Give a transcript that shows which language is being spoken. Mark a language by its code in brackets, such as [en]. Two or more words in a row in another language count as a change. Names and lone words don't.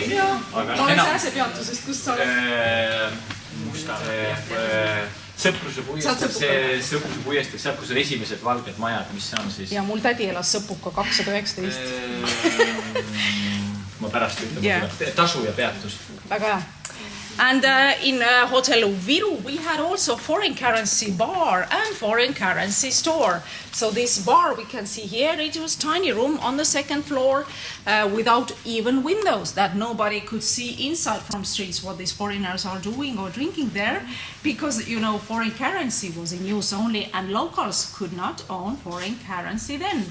[et] Ma olen sääsepeatusest, kust sa oled? Mustamäe Sõpruse puiesteel, seal kus on esimesed valged majad, mis see on siis? Ja mul tädi elas Sõpuka 219. Ma pärast ütlen, tasu ja peatus. Väga hea. [en] And in Hotel Viru, we had also foreign currency bar and foreign currency store. So this bar we can see here, it was a tiny room on the second floor without even windows that nobody could see inside from streets what these foreigners are doing or drinking there because, foreign currency was in use only and locals could not own foreign currency then.